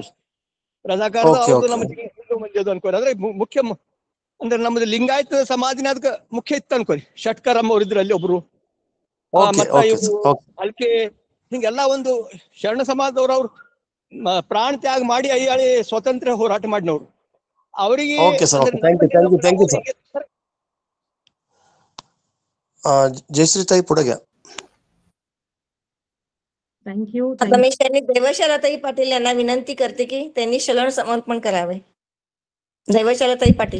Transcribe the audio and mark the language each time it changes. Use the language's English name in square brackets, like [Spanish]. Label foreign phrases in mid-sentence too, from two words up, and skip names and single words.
[Kannada] ರಜಾಕಾರದ ಅವ್ರದ್ದು ನಮ್ಮ ಹಿಂದೂ ಮಂದಿದು ಅನ್ಕೋರಿ. ಅಂದ್ರೆ ಮುಖ್ಯ ಅಂದ್ರೆ ನಮ್ದು ಲಿಂಗಾಯತ ಸಮಾಜನ ಅದಕ್ಕೆ ಮುಖ್ಯ ಇತ್ತು ಅನ್ಕೋರಿ. ಶಟ್ಕರಮ್ಮ ಅವ್ರು ಇದ್ರು ಅಲ್ಲಿ ಒಬ್ರು. ಮತ್ತ ಇವ್ರು ಅಲ್ಕೆ ಹಿಂಗೆಲ್ಲಾ ಒಂದು ಶರಣ ಸಮಾಜದವ್ರು ಅವ್ರು ಪ್ರಾಣ ತ್ಯಾಗ ಮಾಡಿ ಅಯ್ಯಾಳಿ ಸ್ವಾತಂತ್ರ್ಯ ಹೋರಾಟ ಮಾಡಿನವ್ರು. ಅವರಿಗೆ [Marathi] जयश्री ताई पुढे घ्या. थँक्यू. आता मी त्यांनी दैवशालाताई पाटील यांना विनंती करते की त्यांनी शरण समर्पण करावे. दैवशालाताई पाटील.